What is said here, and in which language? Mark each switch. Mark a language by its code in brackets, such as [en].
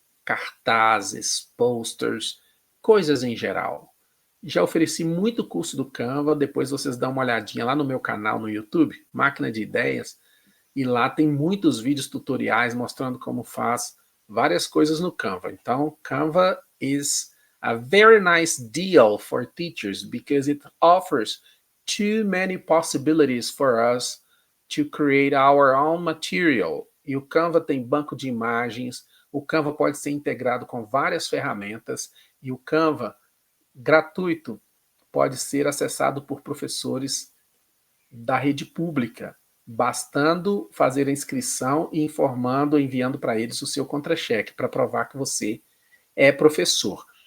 [pt] cartazes, posters, coisas em geral. Já ofereci muito curso do Canva, depois vocês dão uma olhadinha lá no meu canal no YouTube, Máquina de Ideias, e lá tem muitos vídeos tutoriais mostrando como faz várias coisas no Canva. [en] Então, Canva is a very nice deal for teachers because it offers too many possibilities for us to create our own material. [pt] E o Canva tem banco de imagens, o Canva pode ser integrado com várias ferramentas, e o Canva, gratuito, pode ser acessado por professores da rede pública, bastando fazer a inscrição e informando, enviando para eles o seu contra-cheque, para provar que você é professor.